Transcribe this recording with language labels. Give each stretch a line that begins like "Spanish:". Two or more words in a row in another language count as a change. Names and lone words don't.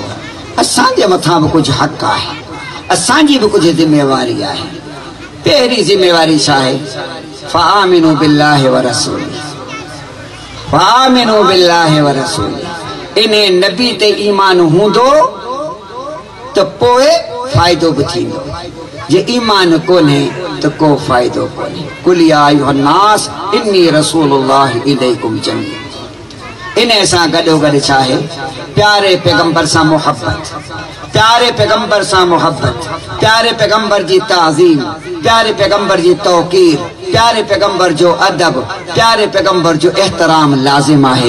Sindhi: असां जे मथां भी कुछ हक़ आहे, असां जी भी कुछ जिम्मेवारी आहे। पहिरीं जिम्मेवारी छा आहे?
Arabic: فآمنوا بالله ورسوله، فآمنوا بالله ورسوله.
Sindhi: इन्हें नबी ते ईमान हूंदो तो पोए फायदो भी थींदो, जे ईमान कोन्हे तो को फायदो कोन्हे।
Arabic: قل يا أيها الناس إني رسول الله إليكم جميعا.
Sindhi: इन्हें सां गॾोगॾु छा आहे? प्यारे पैगंबर सां मोहब्बत, प्यारे पैगंबर सां मोहब्बत, प्यारे पैगंबर जी ताज़ीम, प्यारे पैगंबर जी तौक़ीर, प्यारे पैगंबर जो अदब, प्यारे पैगंबर जो एहतराम लाजिम आहे।